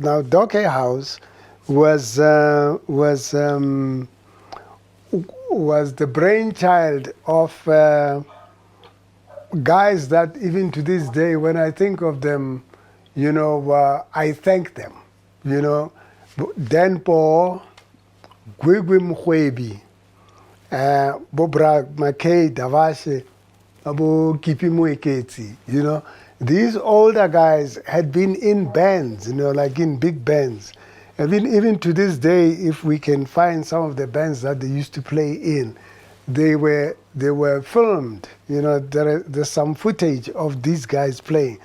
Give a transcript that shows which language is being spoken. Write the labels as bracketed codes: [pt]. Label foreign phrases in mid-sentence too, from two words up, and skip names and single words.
[en] Now, Doke House was the brainchild of guys that even to this day, when I think of them, you know, I thank them. You know, Denpo, Gwigwi Mkhwebi, Bobra Makei Davashe, Abu Kipimu Eketi, you know. These older guys had been in bands, you know, like in big bands. And even to this day, if we can find some of the bands that they used to play in, they were filmed, you know, there's some footage of these guys playing.